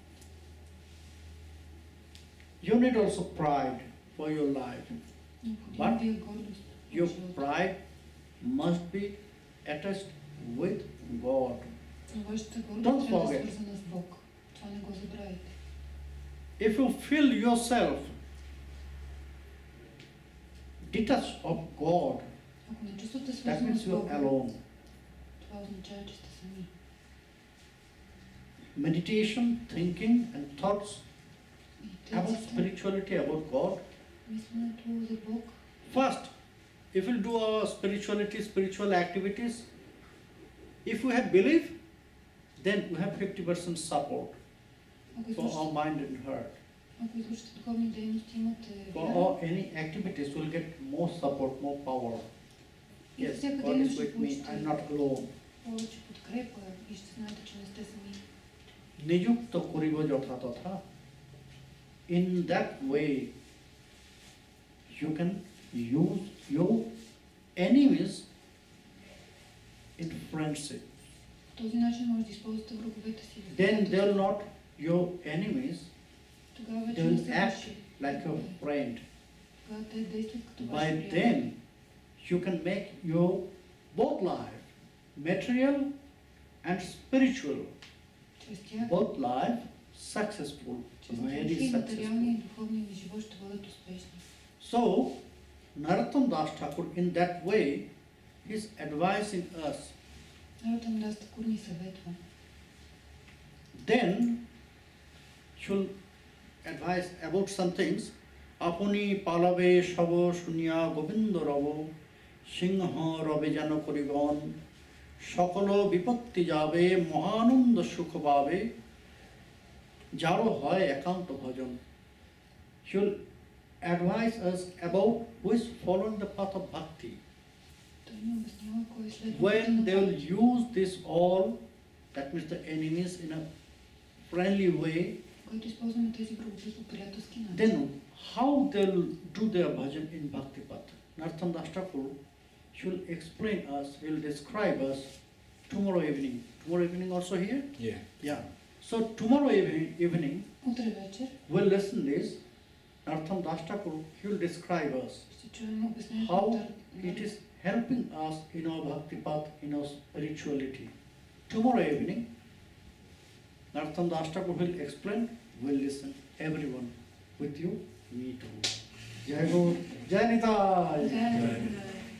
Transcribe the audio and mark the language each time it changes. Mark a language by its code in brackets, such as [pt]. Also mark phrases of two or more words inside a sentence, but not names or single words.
[en] You need also pride for your life. [bg] Необходимо ви е гордост. в [en] Your [bg] живота. [en] pride must be attached with God. [bg] Но вашата [en] Don't [bg] гордост трябва да е [en] forget. [bg] свързана с Бог. Това не го забравяйте. [en] If you feel yourself detached of God, [bg] Ако не чувствате [en] that [bg] свързано [en] means [bg] с [en] you're [bg] Бога, [en] alone. [bg] това означава, че сте сами. [en] Meditation, thinking, and thoughts about [bg] Медитацията, [en] spirituality, about God. [bg] мисленето за Бог. [en] First, if we do our spiritual activities, if we have belief, then we have 50% support [bg] Ако [en] for our [bg] извършите, [en] mind and heart. [bg] ако извършите духовни дейности, имате [en] For [bg] вяра. [en] all any activities, we'll get more support, more power. [bg] И за [en] Yes, [bg] всяка [en] God is [bg] дейност ще [en] with me. [bg] получите [en] I'm not alone. [bg] повече подкрепа и ще знаете, че не сте сами. [bn] নিযুক্ত করিব যথা তথা. [en] In that way, you can use your enemies in friendship. [bg] По този начин може да използвате враговете си. [en] Then they will not your enemies. [bg] Тогава [en] They [bg] вече не [en] will [bg] са [en] act [bg] ваши. [en] like a friend. [bg] Тогава те действат като [en] By [bg] ваши приятели. [en] them, you can make your both life, material and spiritual, [bg] Чрез тях, [en] both life successful, [bg] чрез [en] very [bg] тях и материалния и [en] successful. [bg] духовния ви живот ще бъдат успешни. [en] So, Narottam Das Thakur, in that way, is advising us. [bg] Наротам Тхакур ни съветва. [en] Then, she'll advise about some things. [bn] আপনি পলাবে সব শুনি গোবিন্দ রব সিংহ রবে যেন করিগণ সকলো বিপত্তি যাবে মহানন্দ সুখ পাবে যারো হয় একান্ত ভজন. [en] She will advise us about who is following the path of bhakti. [bg] Той ни обяснява кой следва. [en] When they will use this all, that means the enemies, in a friendly way, [bg] Който използваме тези врагове по приятелски начин. [en] then how they'll do their bhajan in bhakti path. Narottam Das Thakur should explain us, will describe us tomorrow evening. Tomorrow evening also here? Yeah. Yeah. So tomorrow evening, [bg] Утре вечер [en] we'll listen this. Narottam Das Thakur, he will describe us [bg] ще чуем обяснението [en] how [bg] на [en] it is helping us in our bhakti path, in our spirituality. Tomorrow evening, Narottam Das Thakur will explain, we'll listen, everyone, with you, me too. Jai Guru, Jai Nitānanda. Jai Nitānanda.